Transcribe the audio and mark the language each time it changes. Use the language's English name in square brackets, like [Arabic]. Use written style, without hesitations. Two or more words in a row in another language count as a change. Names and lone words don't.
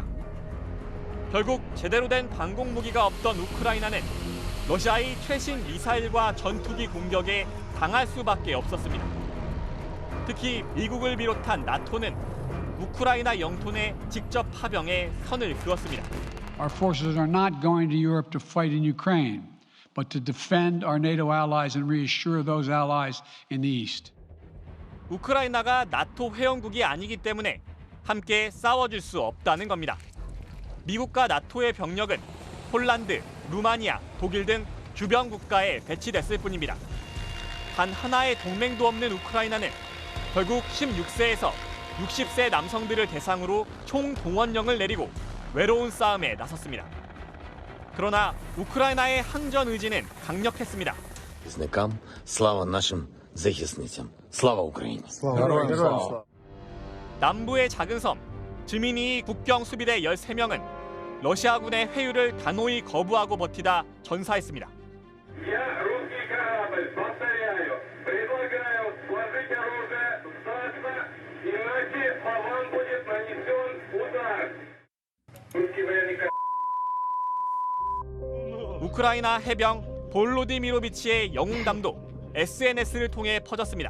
[Korean] 결국 제대로 된 방공 무기가 없던 우크라이나는 러시아의 최신 미사일과 전투기 공격에 당할 수밖에 없었습니다. 특히 미국을 비롯한 나토는 우크라이나 영토 내 직접 파병에 선을 그었습니다. [English] Our forces are not going to Europe to fight in Ukraine, but to defend our NATO allies and reassure those allies in the East. [Korean] 우크라이나가 나토 회원국이 아니기 때문에 함께 싸워줄 수 없다는 겁니다. 미국과 나토의 병력은 폴란드, 루마니아, 독일 등 주변 국가에 배치됐을 뿐입니다. 단 하나의 동맹도 없는 우크라이나는 결국 16세에서 60세 남성들을 대상으로 총동원령을 내리고 외로운 싸움에 나섰습니다. 그러나 우크라이나의 항전 의지는 강력했습니다. [Ukrainian] Захисникам, слава нашим захисницям. Слава Україні. [Korean] 남부의 작은 섬 즈미니 국경 수비대 13명은 러시아군의 회유를 단호히 거부하고 버티다 전사했습니다. 우크라이나 해병 볼로디미로비치의 영웅담도 SNS를 통해 퍼졌습니다.